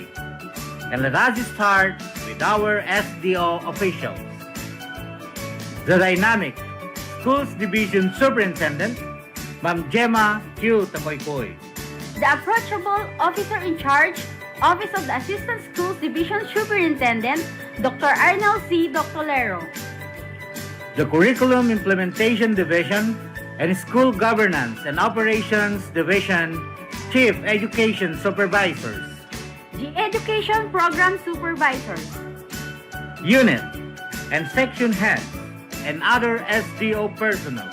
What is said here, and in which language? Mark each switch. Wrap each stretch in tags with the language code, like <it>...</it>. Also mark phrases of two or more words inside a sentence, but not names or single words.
<en>And let us start with our SDO officials. The dynamic Schools Division Superintendent, Ma'am Gemma Q. Tapoypoy. The approachable officer in charge, Office of the Assistant Schools Division Superintendent, Dr. Arnel C. Doctolero. The Curriculum Implementation Division and School Governance and Operations Division Chief Education Supervisors. The Education Program Supervisors. Unit and Section Heads and other SDO personnel.</en>